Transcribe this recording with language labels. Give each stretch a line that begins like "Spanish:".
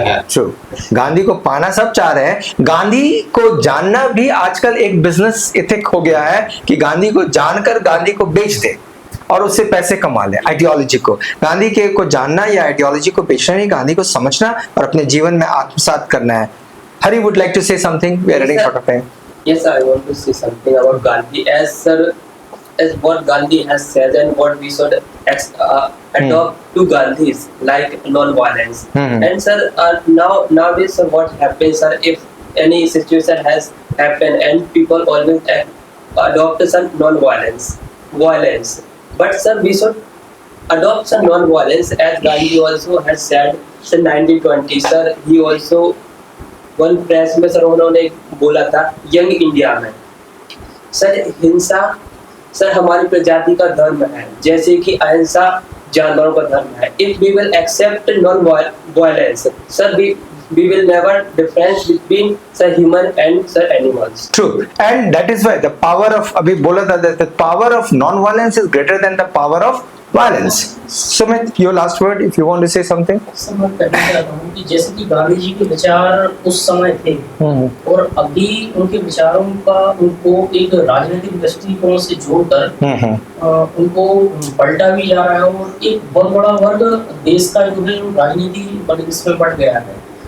Hindi: True, Gandhi को पाना सब चाह रहे हैं, गांधी को जानना भी आजकल एक बिजनेस एथिक हो गया है कि गांधी को जानकर गांधी को बेच दे और उससे पैसे कमा ले। आइडियोलॉजी को, गांधी के को जानना या आइडियोलॉजी को बेचना नहीं, गांधी को समझना और अपने जीवन में आत्मसात करना है।
English: Hari would like to say something, we are running out of time. Yes, I want to say something about Gandhi. As what Gandhi has said and what we should adopt to Gandhi's like non-violence. And sir, nowadays, sir, what happens, sir, if any situation has happened and people always adopt some non-violence, violence. But sir, we should adopt some non-violence, as Gandhi also has said. Sir, 1920, sir, he also
Hindi: one press में sir उन्होंने बोला था young India में, sir हिंसा sir हमारी प्रजाति का धर्म है, जैसे कि अहिंसा जानवरों का धर्म है।
English: If we will accept non violence, sir we will never difference between sir human and sir animals. True, and that is why the power of,
Hindi: अभी बोला था,
English: the power of non-violence is greater than the power of violence. Sumit, your last word if you want to say something.
Hindi: Sir मैं कहना चाहता हूँ कि जैसे कि गांधी जी के विचार उस समय थे और अभी उनके विचारों का उनको एक राजनीतिक दृष्टिकोण से जोड़कर उनको पलटा भी जा रहा है और एक बहुत बड़ा वर्ग देश का जो है राजनीति इसमें बढ़ गया है।